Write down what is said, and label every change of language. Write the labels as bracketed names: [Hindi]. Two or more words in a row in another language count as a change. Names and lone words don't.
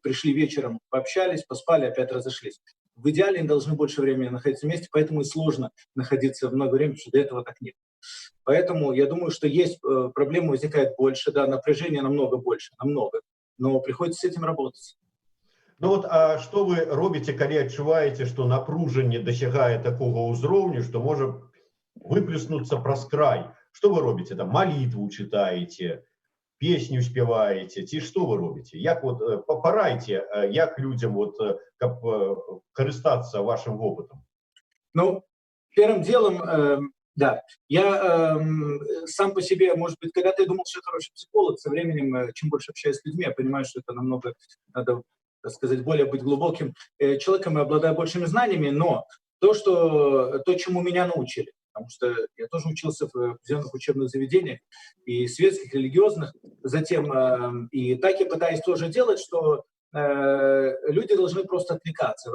[Russian] Пришли вечером, пообщались, поспали, опять разошлись. В идеале они должны больше времени находиться вместе, поэтому и сложно находиться много времени, потому что до этого так нет. Поэтому я думаю, что есть проблемы, возникает больше, да, напряжение намного больше, намного. Но приходится с этим работать. Ну вот, а что вы [Belarusian] робите, когда адчуваеце, што напружанне дасягае такога ўзроўню, што можа выплеснуцца праз край? Што вы робіце? Там малітву чытаеце, песню спяваеце, ці што вы робіце? Як вот парайце, як людзям вот, каб карыстацца вашим опытом? [Russian] Ну, первым делом, да, я сам по себе, может быть, когда-то я думал, что я хороший психолог, со временем, чем больше общаюсь с людьми, я понимаю, что это намного, надо, так сказать, более быть глубоким человеком и обладая большими знаниями, но то, чему меня научили, потому что я тоже учился в определенных учебных заведениях, и светских, и религиозных, затем, и так я пытаюсь тоже делать, что люди должны просто отвлекаться.